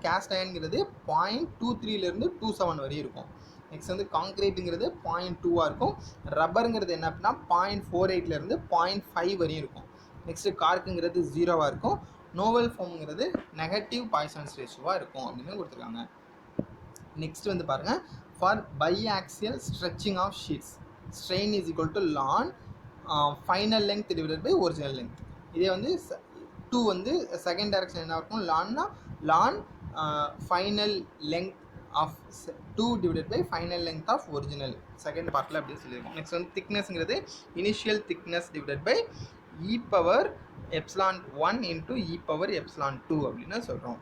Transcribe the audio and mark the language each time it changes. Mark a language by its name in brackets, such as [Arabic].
[Tamil] Caste அயன்ங்கிறது 0.23 27 வரையும் இருக்கும். Next வந்து காங்க்ரீட்டுங்கிறது 0.2 இருக்கும். ரப்பருங்கிறது என்ன அப்படின்னா 0.48 0.5 வரையும் இருக்கும். நெக்ஸ்ட்டு கார்க்குங்கிறது 0 இருக்கும். நோவல் ஃபோம்ங்கிறது நெகட்டிவ் பாய்சன்ஸ் ரேஷியோவாக இருக்கும் அப்படின்னு கொடுத்துருக்காங்க. நெக்ஸ்ட் வந்து பாருங்கள், [English] for biaxial stretching of sheets strain is equal to ln final length divided by original length. [Tamil] இதே வந்து 2 வந்து செகண்ட் டைரக்ஷன் என்ன இருக்கும், [English] ln final length of 2 divided by final length of original [Tamil] second பார்ட்டில் அப்படின்னு சொல்லியிருக்கோம். நெக்ஸ்ட் வந்து திக்னஸ்ங்கிறது initial thickness divided by e⁻epsilon1 into e⁻epsilon2 அப்படின்னு சொல்கிறோம்.